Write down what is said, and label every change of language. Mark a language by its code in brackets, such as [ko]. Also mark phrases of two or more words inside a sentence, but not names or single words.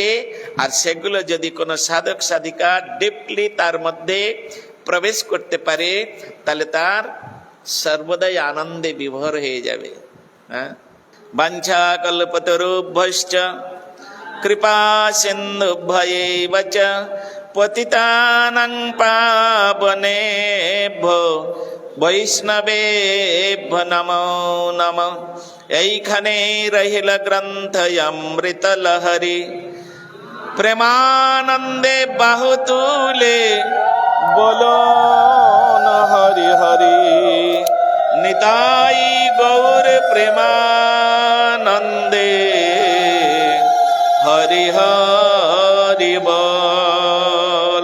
[bn] আর সেগুলো যদি কোনো সাধক সাধিকা ডিপলি তার মধ্যে প্রবেশ করতে পারে, তাহলে তার সর্বদাই আনন্দে বিভোর হয়ে যাবে। [sa] বাঞ্ছা কল্পতরুভ্যশ্চ কৃপা সিন্ধুভ্যৈব চ পতিতানাং পাবনেভ্যো বৈষ্ণবেভ্যো নমো নমঃ। [bn] এইখানে রহিল গ্রন্থ অমৃত লহরী, প্রেমানন্দে বাহু তুলে বলো না হরি হরি। নিতাই গৌর প্রেমানন্দে হরি হরি বল।